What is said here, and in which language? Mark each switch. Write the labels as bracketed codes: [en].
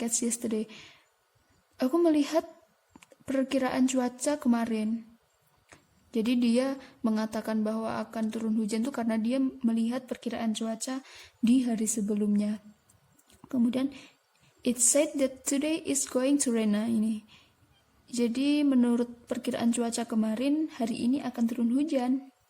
[id] Aku melihat perkiraan cuaca kemarin. Jadi dia mengatakan bahwa akan turun hujan itu karena dia melihat perkiraan cuaca di hari sebelumnya. Kemudian [en] it said that today is going to rain. [id] Nah, ini. Jadi menurut perkiraan cuaca kemarin, hari ini akan turun hujan.